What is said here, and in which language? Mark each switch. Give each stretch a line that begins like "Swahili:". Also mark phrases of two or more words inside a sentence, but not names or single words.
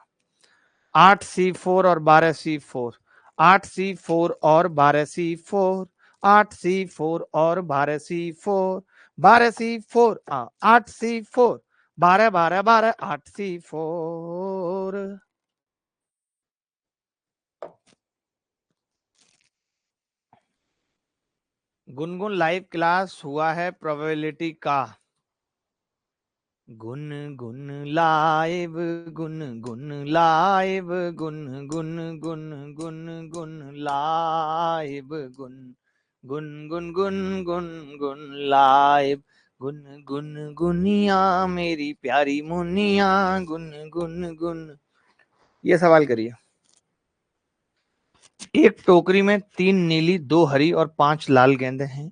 Hindi: 8C4 और 12C4, 8C4 और 12C4, 8C4 और 12C4, 12C4, 8C4, 12 12 12 8C4। गुनगुन
English: live class
Hindi: हुआ है प्रोबेबिलिटी का। गुन गुन लाइव, गुन गुन लाइव, गुन गुन गुन गुन गुन लाइव, गुन गुन गुन गुन गुन गुन लाइव, गुन गुन गुनिया मेरी प्यारी मुनिया, गुन गुन गुन। ये सवाल करिए। एक टोकरी में 3 नीली, 2 हरी और 5 लाल गेंदें हैं।